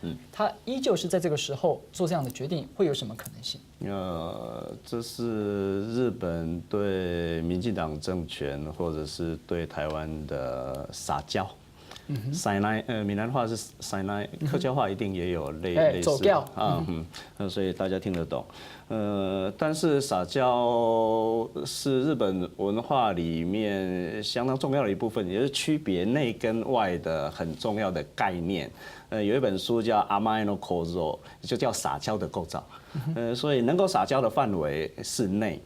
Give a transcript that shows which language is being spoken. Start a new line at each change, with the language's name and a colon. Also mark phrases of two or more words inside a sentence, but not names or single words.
Chinese: 他依舊是在這個時候做這樣的決定，會有什麼可能性？這是日本對民進黨政權或者是對台灣的撒嬌。塞奶，閩南話是塞奶，客家話一定也有類似啊，所以大家聽得懂。但是撒嬌是日本文化裡面相當重要的一部分，也是區別內跟外的很重要的概念。有一本書叫《甘えの構造》，就叫撒嬌的構造。所以能夠撒嬌的範圍是內。